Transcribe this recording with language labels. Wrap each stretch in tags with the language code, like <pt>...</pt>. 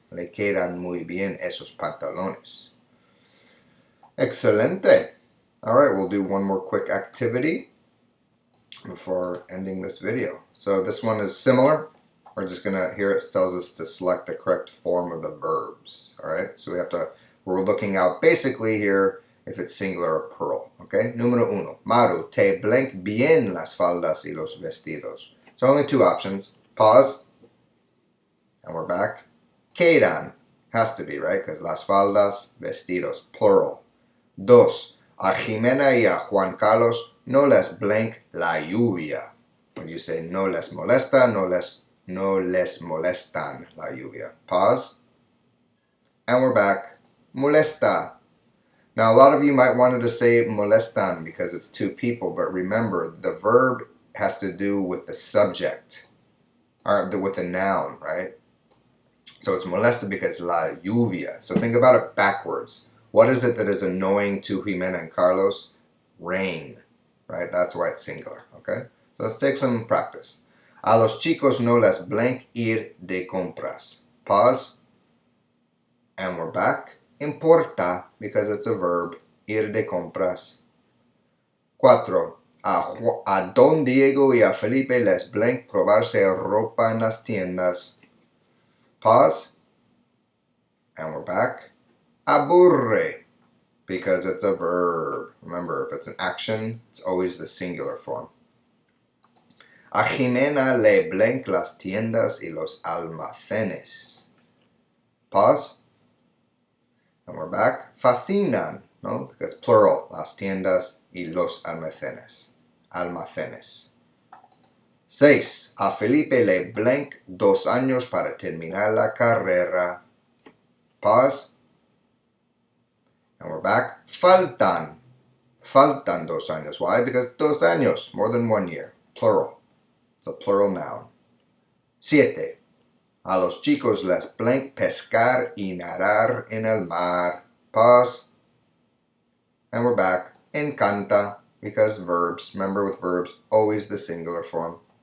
<es>Le quedan muy bien esos pantalones. Excelente.</es> <en>All right, we'll do one more quick activity before ending this video. So this one is similar. We're just gonna, here it tells us to select the correct form of the verbs. All right, so we're looking out basically here if it's singular or plural.</en> <es>Okay, número uno. Maru, te blank bien las faldas y los vestidos.</es> <en>So only two options. Pause, and we're back. Quedan, has to be, right? Because</en> <es>las faldas, vestidos,</es> <en>plural.</en> <es>Dos, a Jimena y a Juan Carlos no les blank la lluvia.</es> <en>When you say</en> <es>no les molesta, no les molestan la lluvia.</es> <en>Pause. And we're back. Molesta. Now a lot of you might wanted to say molestan because it's two people, but remember the verb has to do with the subject, or with the noun, right? So it's molesta because</en> <es>la lluvia.</es> <en>So think about it backwards. What is it that is annoying to Jimena and Carlos? Rain, right? That's why it's singular, okay? So let's take some practice.</en> <es>A los chicos no les blank ir de compras.</es> <en>Pause. And we're back. Importa, because it's a verb,</en> <es>ir de compras.</es> <en>Cuatro.</en> <es>A Don Diego y a Felipe les blank probarse ropa en las tiendas.</es> <en>Pause. And we're back. Aburre, because it's a verb. Remember, if it's an action, it's always the singular form.</en> <es>A Jimena le blank las tiendas y los almacenes.</es> <en>Pause. And we're back.</en> <es>Fascinan, no?</es> <en>Because plural.</en> <es>Las tiendas y los almacenes. Almacenes. 6. A Felipe le blank 2 años para terminar la carrera.</es> <en>Pause. And we're back. Faltan.</en> <es>Faltan 2 años.</es> <en>Why? Because</en> <es>2 años,</es> <en>more than 1 year. Plural. It's a plural noun. 7.</en> <es>A los chicos les blank pescar y nadar en el mar.</es> <en>Pause. And we're back. Encanta, because verbs. Remember with verbs, always the singular form.</en>